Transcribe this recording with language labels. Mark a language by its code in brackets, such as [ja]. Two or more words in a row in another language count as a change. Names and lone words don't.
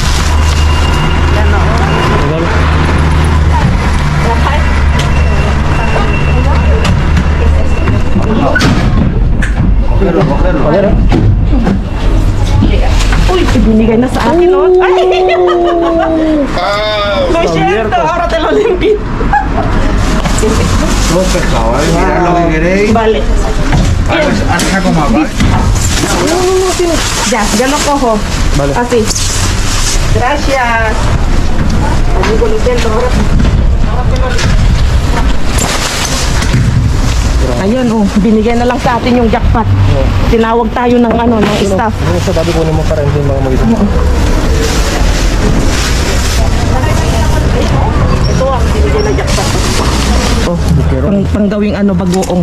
[tl] Wala. Wala. Uy, ibinigay na sa akin, no? Ay! [es] Lo Javier, siento, ahora te lo limpio. Todo pescado, ¿eh? Mirad lo que queréis. Vale. Ahora saco más, ¿vale? Ya, ya lo cojo. Vale. Así. Gracias. Amigo, lo intento ahora. Ahora te lo limpio. [tl] Ayan oh, binigay na lang sa atin yung jackpot. Tinawag tayo ng ano, ng staff. Ano sa dabi kunin mo para hindi mga mag-ito. Ito ang binigay na jackpot. Oh, pang gawing ano, bagoong.